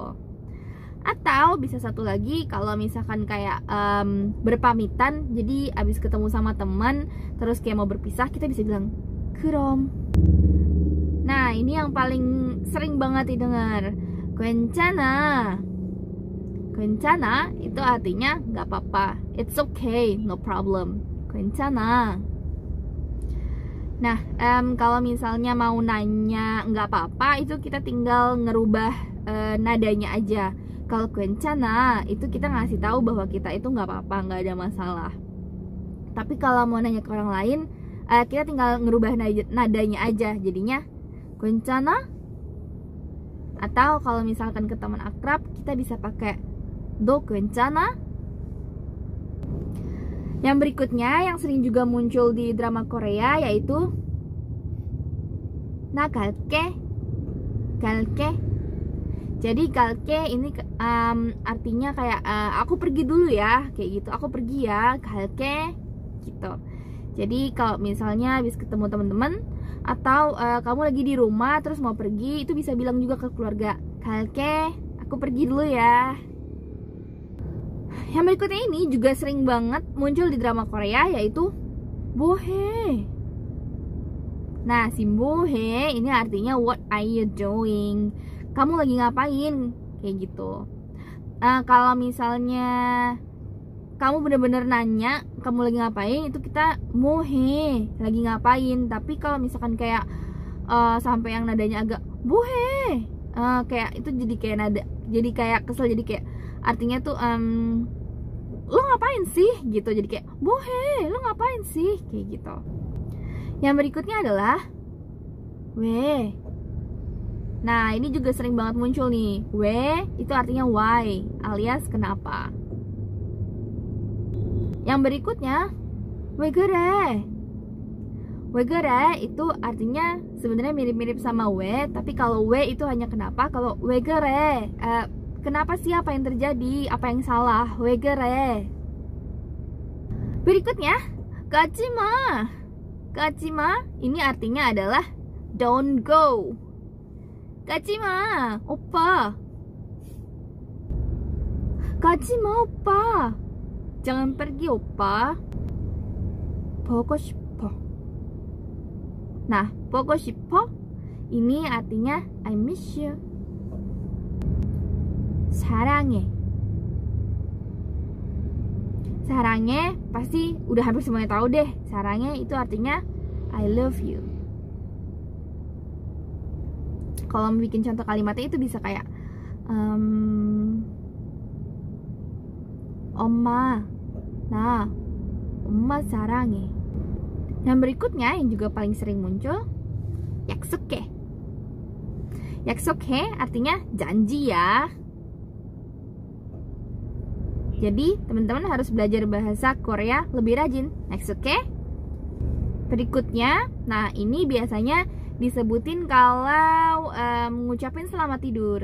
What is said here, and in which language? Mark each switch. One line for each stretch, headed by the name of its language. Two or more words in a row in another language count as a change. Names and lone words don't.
Indonesian: Atau bisa satu lagi kalau misalkan kayak berpamitan, jadi abis ketemu sama teman terus kayak mau berpisah, kita bisa bilang 그럼. Nah, ini yang paling sering banget didengar,
Korean: 괜찮아.
Indonesian: 괜찮아 itu artinya nggak apa-apa,
English: it's okay, no problem,
Korean: 괜찮아.
Indonesian: Nah, kalau misalnya mau nanya nggak apa-apa, itu kita tinggal ngerubah nadanya aja. Kalau 괜찮아 itu kita ngasih tahu bahwa kita itu nggak apa-apa, nggak ada masalah. Tapi kalau mau nanya ke orang lain, kita tinggal ngerubah nadanya aja, jadinya 괜찮아. Atau kalau misalkan ke teman akrab, kita bisa pakai
Korean: 너 괜찮아.
Indonesian: Yang berikutnya yang sering juga muncul di drama Korea yaitu
Korean: 나 갈게. 갈게.
Indonesian: Jadi 갈게 ini artinya kayak aku pergi dulu ya, kayak gitu. Aku pergi ya, 갈게 gitu. Jadi kalau misalnya habis ketemu teman-teman atau kamu lagi di rumah terus mau pergi, itu bisa bilang juga ke keluarga, 갈게, aku pergi dulu ya. Yang berikutnya ini juga sering banget muncul di drama Korea yaitu 뭐해. Nah, si 뭐해 ini artinya
English: what are you doing?
Indonesian: Kamu lagi ngapain? Kayak gitu. Kalau misalnya kamu bener-bener nanya kamu lagi ngapain, itu kita 뭐해, lagi ngapain. Tapi kalau misalkan kayak sampai yang nadanya agak 뭐해, kayak itu jadi kayak nada, jadi kayak kesel, jadi kayak artinya tuh lo ngapain sih gitu. Jadi kayak 뭐해, lo ngapain sih, kayak gitu. Yang berikutnya adalah 왜. Nah, ini juga sering banget muncul nih. 왜 itu artinya why, alias kenapa. Yang berikutnya
Korean: 왜 그래. 왜 그래
Indonesian: itu artinya sebenarnya mirip-mirip sama we, tapi kalau we itu hanya kenapa. Kalau
Korean: 왜 그래,
Indonesian: kenapa sih, apa yang terjadi, apa yang salah,
Korean: 왜 그래.
Indonesian: Berikutnya, gajima. Gajima ini artinya adalah
English: don't go.
Korean: 가지 마, 오빠. 가지 마, 오빠.
Indonesian: Jangan pergi,
Korean: oppa. 보고 싶어.
Indonesian: Nah,
Korean: 보고 싶어
Indonesian: ini artinya
English: I miss you.
Korean: 사랑해.
Indonesian: 사랑해 pasti udah hampir semuanya tahu deh. 사랑해 itu artinya
English: I love you.
Indonesian: Kalau mau bikin contoh kalimatnya itu bisa kayak
Korean: 엄마, 나 엄마 사랑해.
Indonesian: Yang berikutnya yang juga paling sering muncul,
Korean: 약속해.
Indonesian: 약속해 artinya janji ya. Jadi teman-teman harus belajar bahasa Korea lebih rajin.
Korean: 약속해.
Indonesian: Berikutnya, nah ini biasanya disebutin kalau ngucapin selamat tidur.